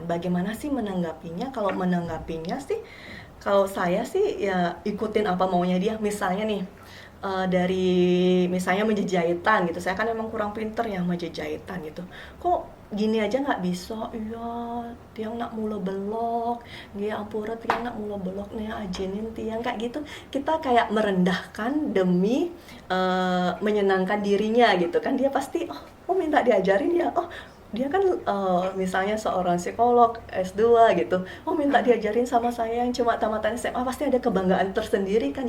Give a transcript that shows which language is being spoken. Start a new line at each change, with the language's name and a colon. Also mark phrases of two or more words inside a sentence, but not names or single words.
Indonesian: Bagaimana sih menanggapinya? Kalau menanggapinya sih, kalau saya sih ya ikutin apa maunya dia. Misalnya nih, dari misalnya menjejahitan gitu, saya kan emang kurang pinter ya menjejahitan gitu. Kok gini aja nggak bisa? Iya,
Balinese: tiang nak mula belok, dia ampura tiang nak mula belok nih ajinin tiang
Indonesian: kayak gitu. Kita kayak merendahkan demi menyenangkan dirinya gitu kan. Dia pasti oh minta diajarin ya, oh dia kan misalnya seorang psikolog S2 gitu, oh minta diajarin sama saya yang cuma tamatan SMA, pasti ada kebanggaan tersendiri kan.